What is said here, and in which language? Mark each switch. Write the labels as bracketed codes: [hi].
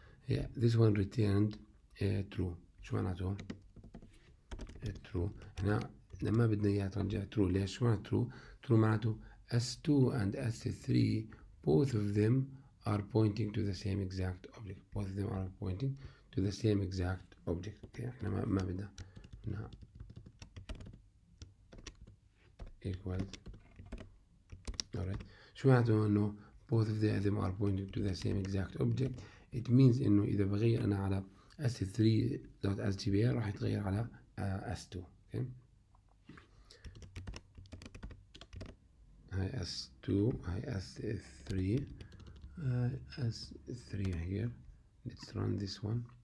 [en] Yeah, this one returned true. [ar] شو معناته true؟ هنا لما بدنا اياها ترجع true. ليش؟ شو معناته true؟ true معناته [en] s2 and s3 both of them are pointing to the same exact object. both of them are pointing to the same exact object. okay. [ar] احنا ما بدنا هنا equals. [en] alright. [ar] شو معناته انه [en] both of them are pointing to the same exact object؟ it means [ar] انه اذا بغير انا على s3.sgpa راح يتغير على s2. [en] okay. [ar] هاي s2 هاي s3 s3 here. let's run this one.